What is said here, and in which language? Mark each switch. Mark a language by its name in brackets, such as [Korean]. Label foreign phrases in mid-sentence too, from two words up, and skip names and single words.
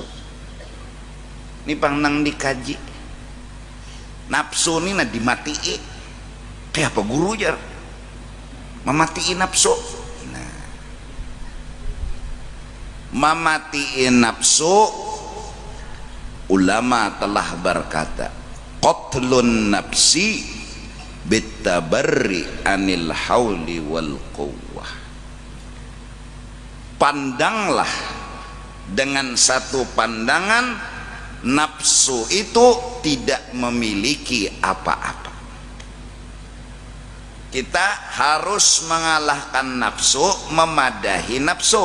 [Banjar] Ini pang nang dikaji nafsu ini nah dimatii. Kayak apa guru jar mematiin nafsu. [Indonesian] Nah, mematiin nafsu, ulama telah berkata [Arabic] qatlun nafsi bitabarri anil hauli wal quwwah. [Indonesian] Pandanglah dengan satu pandangan nafsu itu tidak memiliki apa-apa. Kita harus mengalahkan nafsu, memadahi nafsu.